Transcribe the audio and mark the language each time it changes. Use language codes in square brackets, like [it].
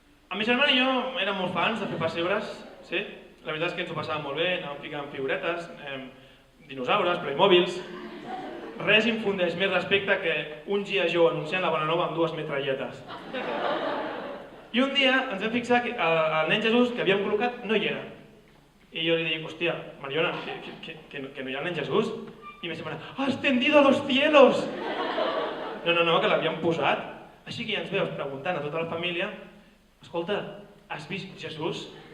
[ca] A mi germana i jo érem molt fans de fer pessebres, sí? La veritat és que ens ho passàvem molt bé, anàvem ficant figuretes, dinosaures, Playmobils. Res infundeix més respecte que un G.I. Joe anunciant la Bona Nova amb 2 metralletes. I un dia ens vam fixar que el nen Jesús que havíem col·locat no hi era. I jo li dic, hòstia, Mariona, que no hi ha el nen Jesús? I me sembla, [es] ¡ha ascendido a los cielos! [ca] No, que l'havíem posat. Així que ja ens veus preguntant a tota la família, escolta, has vist Jesús?